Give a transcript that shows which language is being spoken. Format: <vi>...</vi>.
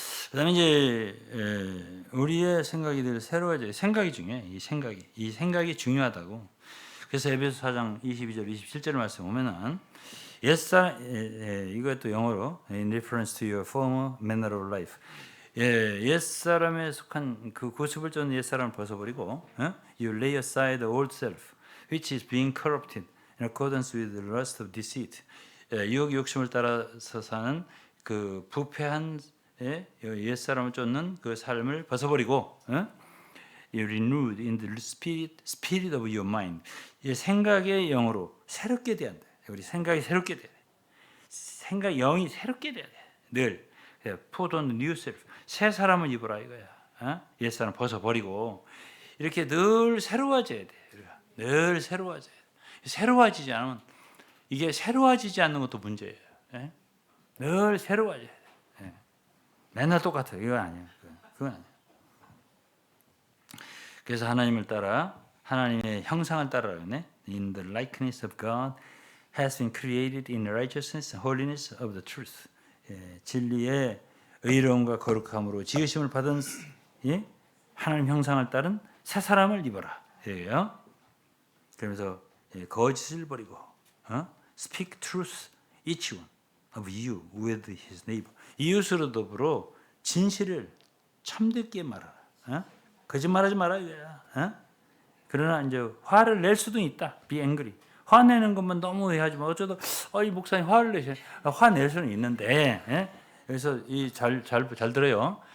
<ko>그다음에 이제 우리의 생각이 늘 새로워져요. 생각이 중요해. 이 생각이 중요하다고. 그래서 에베소 4장 22절 27절 말씀 보면은 이것도 영어로</ko> <en>in reference to your former manner of life.</en> <ko>옛사람에 속한 그 고습을 쫓는 옛사람을 벗어버리고</ko> <en>you lay aside the old self which is being corrupted in accordance with the lust of deceit.</en> <ko>유혹 욕심을 따라서 사는 그 부패한 옛사람을 쫓는 그 삶을 벗어버리고</ko> <en>you renewed in the spirit of your mind.</en> <ko>생각의 영으로 새롭게 돼야 돼. 우리 생각이 새롭게 돼야 돼. 영이 새롭게 돼야 돼. 늘</ko> <en>put on the new self.</en> <ko>새 사람을 입으라 이거야. 옛사람 벗어버리고 이렇게 늘 새로워져야 돼. 늘 새로워져야 돼. 새로워지지 않으면 이게 새로워지지 않는 것도 문제예요. 늘 새로워져야 돼. 맨날 똑같아요. 이거 아니에요. 그건 아니에요. 그래서 하나님을 따라 하나님의 형상을 따라가네.</ko> <en>In the likeness of God has been created in righteousness and holiness of the truth.</en> <ko>진리의 의로움과 거룩함으로 지으심을 받은 하나님 형상을 따른 새 사람을 입어라. 예요. 그러면서 거짓을 버리고</ko> <en>speak truth each one of you with his neighbor.</en> <ko>이웃으로 더불어 진실을 참되게 말하라. 거짓말하지 마라 이거야. 그러나 이제 화를 낼 수도 있다.</ko> <en>Be angry.</en> <ko>화내는 것만 너무 해하지 마. 어쩌다 이 목사님 화를 내셔. 화낼 수는 있는데 그래서 잘 들어요.</ko>